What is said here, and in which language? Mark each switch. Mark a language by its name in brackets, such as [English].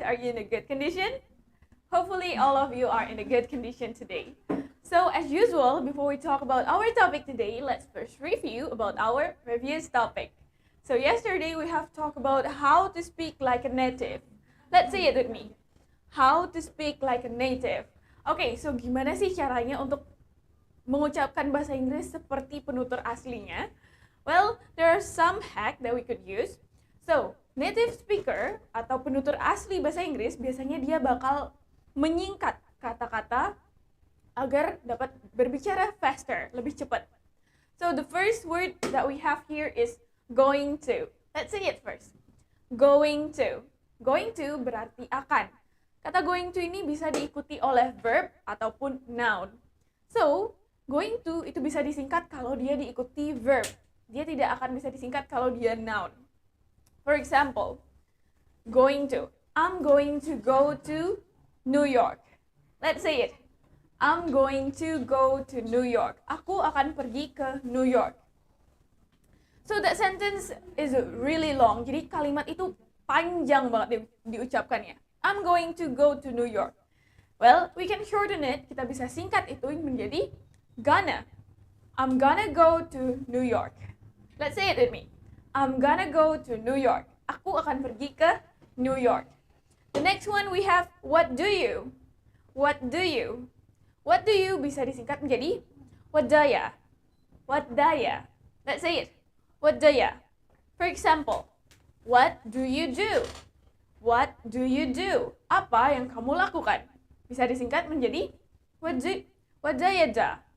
[English] Are you in a good condition? Hopefully, all of you are in a good condition today. So, as usual, before we talk about our topic today, let's first review about our previous topic. So, yesterday we have talked about how to speak like a native. Let's say it with me. How to speak like a native. [Indonesian] Oke, so gimana sih caranya untuk mengucapkan bahasa Inggris seperti penutur aslinya? [English] Well, there are some hack that we could use. [Indonesian] So, native speaker atau penutur asli bahasa Inggris biasanya dia bakal menyingkat kata-kata agar dapat berbicara faster, lebih cepat. [English] So, the first word that we have here is going to. Let's say it first. Going to. Going to [Indonesian] berarti akan. Kata going to ini bisa diikuti oleh verb ataupun noun. So, going to itu bisa disingkat kalau dia diikuti verb. Dia tidak akan bisa disingkat kalau dia noun. [English] For example, going to. I'm going to go to New York. Let's say it. I'm going to go to New York. [Indonesian] Aku akan pergi ke New York. [English] So that sentence is really long. [Indonesian] Jadi kalimat itu panjang banget diucapkannya. [English] I'm going to go to New York. Well, we can shorten it. [Indonesian] Kita bisa singkat itu menjadi [English] gonna. I'm gonna go to New York. Let's say it with me. I'm gonna go to New York. [Indonesian] Aku akan pergi ke New York. [English] The next one we have what do you? What do you? What do you [Indonesian] bisa disingkat menjadi what daya. [English] What daya. Let's say it. What daya. For example, what do you do? What do you do? [Indonesian] Apa yang kamu lakukan? Bisa disingkat menjadi [English] what do you do?